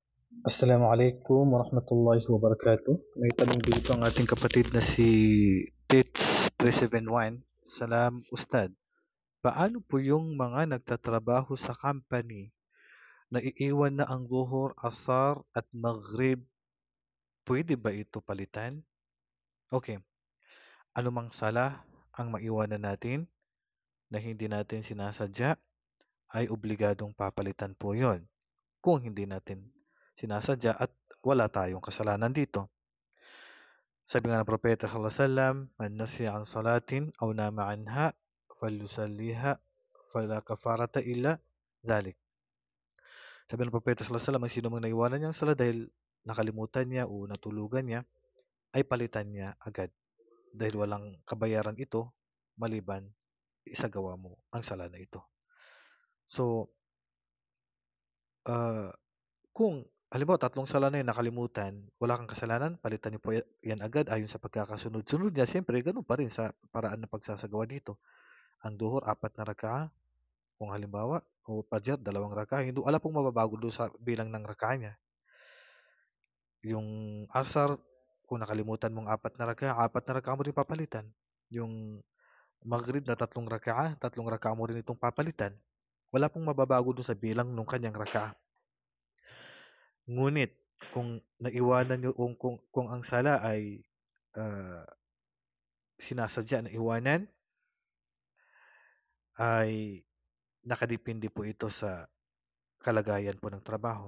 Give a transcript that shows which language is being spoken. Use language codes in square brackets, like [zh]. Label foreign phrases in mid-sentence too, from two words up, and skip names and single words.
[ar] السلام عليكم ورحمة الله وبركاته. [tl] May tanong dito ang ating kapatid na si Tits371. Salam Ustad. Paano po yung mga nagtatrabaho sa company na iiwan na ang Zuhur, Asar at Maghrib? Pwede ba ito palitan? Okay. Anumang sala ang maiwanan natin na hindi natin sinasadya ay obligadong papalitan po yon. Kung hindi natin sinasadya at wala tayong kasalanan dito. Sabi nga ng Propeta [ar] صلى الله عليه وسلم, "من نسي عن صلاة أو نام عنها فليصلها فلا كفارة إلا ذلك." [tl] Sabi ng Propeta [ar] صلى الله عليه وسلم, [tl] ang sino mang naiwanan niyang sala dahil nakalimutan niya o natulugan niya, ay palitan niya agad dahil walang kabayaran ito maliban isagawa mo ang sala na ito. So, ah, kung halimbawa tatlong sala na yun nakalimutan, wala kang kasalanan, palitan niyo po yan agad ayon sa pagkakasunod-sunod niya. Siyempre, ganun pa rin sa paraan ng pagsasagawa dito. Ang duhur, 4 na raka'a. Kung halimbawa, o Fajr, 2 raka'a. Hindi, wala pong mababago doon sa bilang ng raka'a niya. Yung Asar, kung nakalimutan mong 4 na raka'a, 4 na raka'a mo rin papalitan. Yung Maghrib na 3 raka'a, 3 raka'a mo rin itong papalitan. Wala pong mababago doon sa bilang ng kanyang raka'a. Ngunit, kung naiwanan nyo, kung ang sala ay ah, sinasadya na iwanan, ay nakadepende po ito sa kalagayan po ng trabaho.